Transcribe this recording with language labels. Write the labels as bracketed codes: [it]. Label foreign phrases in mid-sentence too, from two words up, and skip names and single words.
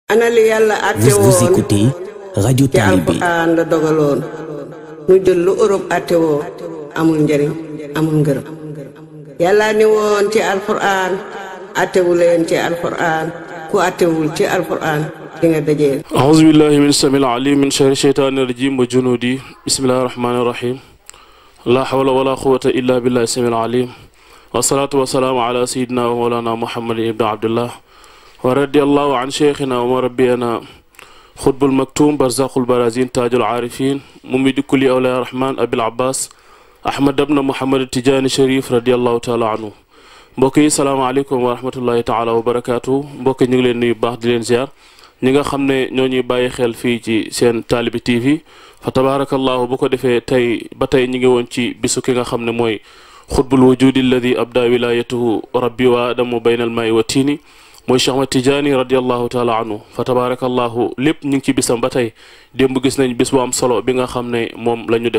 [wo] ana li yàlla àtte woon [fr] Vous écoutez Radio [wo] ci Talibé. alxuraan la dogaloon ñu jël lu Europe àtte woo amul njëriñ amul ngërëm yàlla ni woon ci alxuraan àttewu leen ci alxuraan ku àttewul ci alxuraan di nga dajeel. [ar] أعوذ بالله من السميع العليم من شر الشيطان الرجيم وجنودي بسم الله الرحمن الرحيم لا حول ولا قوة إلا بالله السميع العليم والصلاة والسلام على سيدنا ومولانا محمد بن عبد الله ورضي الله عن شيخنا ومربينا خطب المكتوم برزاق البرازين تاج العارفين ممد كل أولياء الرحمن أبي العباس أحمد بن محمد التجاني شريف رضي الله تعالى عنه [wo] mbokk yi [ar] السلام عليكم ورحمة الله تعالى وبركاته [wo] mbokk ñu ngi leen nuyu baax di leen ziar ñi nga xam ne ñoo ñuy bàyyi xel fii ci seen Talibé TV [ar] فتبارك الله [wo] bu ko defee tey ba tey ñu ngi woon ci bisu ki nga xam ne mooy [ar] قطب الوجود الذي أبدى ولايته ربي وآدم بين الماء والطين [wo] mooy Cheikh Ahmad Tidiane [ar] رضي الله تعالى عنه فتبارك الله [wo] lépp ñu ngi ci bisam ba tey démb gis nañ bis bu am solo bi nga xam ne moom la ñu def